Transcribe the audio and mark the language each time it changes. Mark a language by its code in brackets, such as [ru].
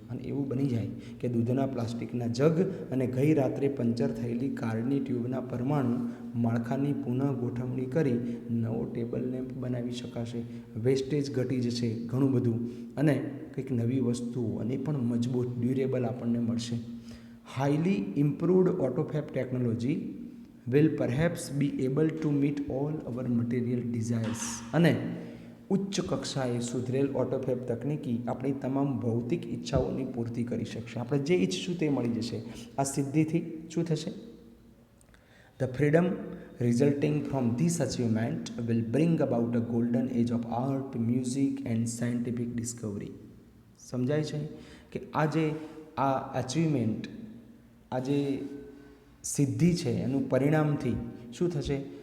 [gu] અને એવું બની જાય કે દૂધના પ્લાસ્ટિકના જગ અને ગઈ રાત્રે પંચર થયેલી કારની ટ્યુબના પરમાણુ માળખાની પુનઃ ગોઠવણી કરી નવો ટેબલ લેમ્પ બનાવી શકાશે. વેસ્ટેજ ઘટી જશે ઘણું બધું, અને કંઈક નવી વસ્તુઓ અને પણ મજબૂત ડ્યુરેબલ આપણને મળશે. [en] Highly improved autofab technology will perhaps be able to meet all our material desires. [gu] અને ઉચ્ચ કક્ષાએ સુધરેલ ઓટોફેબ તકનિકી આપણી તમામ ભૌતિક ઈચ્છાઓની પૂર્તિ કરી શકશે. આપણે જે ઈચ્છશું તે મળી જશે. આ સિદ્ધિથી શું થશે? [en] The freedom resulting from this achievement will bring about a golden age of art, music and scientific discovery. [gu] સમજાય છે કે આજે આ અચીવમેન્ટ, આજે સિદ્ધિ છે, એનું પરિણામથી શું થશે?